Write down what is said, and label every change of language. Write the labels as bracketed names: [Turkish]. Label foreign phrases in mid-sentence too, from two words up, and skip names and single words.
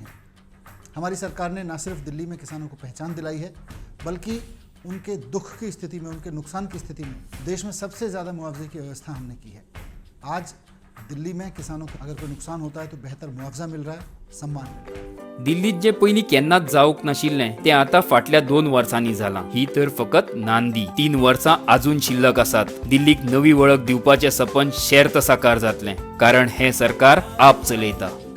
[Hindi] हमारी सरकार ने न सिर्फ दिल्ली में किसानों को पहचान दिलाई है, बल्कि उनके दुख की स्थिति में, उनके नुकसान की स्थिति में देश में सबसे ज़्यादा मुआवजे की व्यवस्था हमने की है। आज दिल्ली में किसानों को अगर कोई नुकसान होता है तो बेहतर मुआवजा मिल रहा है, सम्मान मिल रहा है। [Konkani] दिल्लीत जे पयलीं केन्नाच जावंक नाशिल्लें तें आतां फाटल्या 2 वर्सांनी जालां। ही तर फकत नांदी। 3 वर्सां आजून शिल्लक आसात। दिल्लीक नवी वळख दिवपाचें सपन शेर्त साकार जातलें, कारण हें सरकार आप चलयता।